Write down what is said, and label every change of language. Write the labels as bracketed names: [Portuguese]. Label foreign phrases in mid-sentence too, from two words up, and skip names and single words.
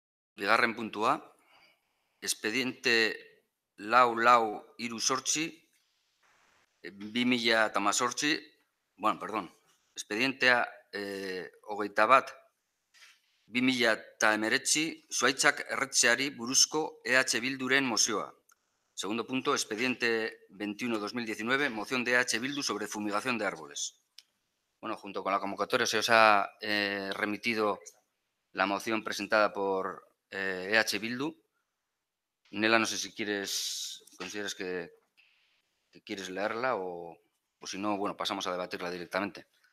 [Basque] Bigarren puntua, expediente lau hiru zortzi, 2018, [Spanish] bueno, perdón, [Basque] expedientea 21/2019, zuhaitzak erretzeari buruzko Bilduren mozioa. [Spanish] Segundo punto, expediente 21/2019, moción de Bildu sobre fumigación de árboles. Bueno, junto con la convocatoria se os ha remitido la moción presentada por Bildu. Nela, no sé si consideras que quieres leerla o si no, bueno, pasamos a debatirla directamente.